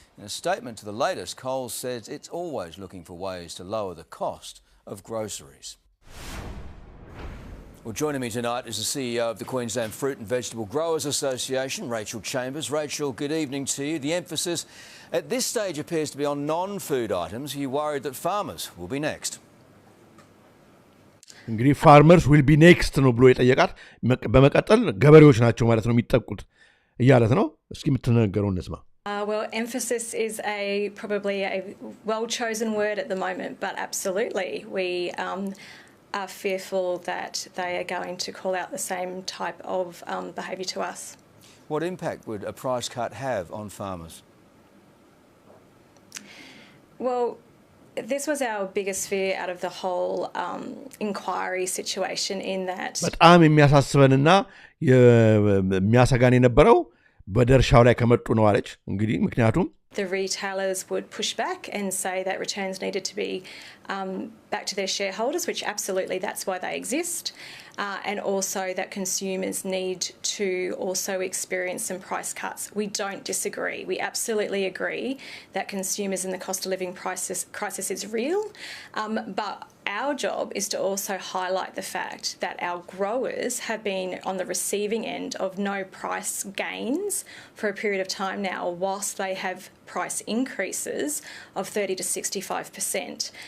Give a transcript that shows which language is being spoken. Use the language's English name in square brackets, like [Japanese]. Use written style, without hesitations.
[English] In a statement to the latest, Coles says it's always looking for ways to lower the cost of groceries. Well, joining me tonight is the CEO of the Queensland Fruit and Vegetable Growers Association, Rachel Chambers. Rachel, good evening to you. The emphasis at this stage appears to be on non-food items. Are you worried that farmers will be next? [Amharic] እንግዲህ [English] farmers will be next [Amharic] ነው ብሎ የጠየቃት በመቀጠል ገበሬዎች ናቸው ማለት ነው የሚጠቁት እያለት ነው እስኪ የምትነገረው እንስማ [English] Well, emphasis is probably a well-chosen word at the moment, but absolutely we are fearful that they are going to call out the same type of behaviour to us. What impact would a price cut have on farmers? Well, this was our biggest fear out of the whole inquiry situation in that... [Amharic] በጣም የሚያሳስበንና የሚያሰጋን የነበረው በደርሻው ላይ ከመጡ ነው አለች እንግዲህ ምክንያቱም [English] the retailers would push back and say that returns needed to be back to their shareholders, which absolutely that's why they exist, and also that consumers need to also experience some price cuts. We don't disagree. We absolutely agree that consumers and the cost of living crisis is real, but our job is to also highlight the fact that our growers have been on the receiving end of no price gains for a period of time now, whilst they have price increases of 30 to 65%.